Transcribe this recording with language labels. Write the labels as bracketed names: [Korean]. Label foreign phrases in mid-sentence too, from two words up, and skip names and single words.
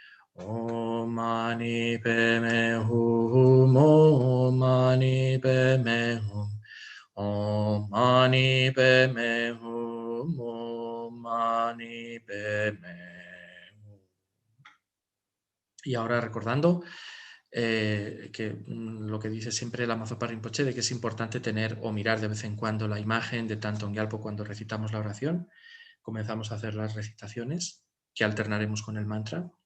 [Sanskrit] ॐ मणि पद्मे हूँ ॐ मणि पद्मे हूँ ॐ मणि पद्मे हूँ ॐ मणि पद्मे हूँ. [Spanish] Y ahora recordando lo que dice siempre Lama Zopa Rinpoche, de que es importante tener o mirar de vez en cuando la imagen de Thangtong Gyalpo cuando recitamos la oración. Comenzamos a hacer las recitaciones, que alternaremos con el mantra.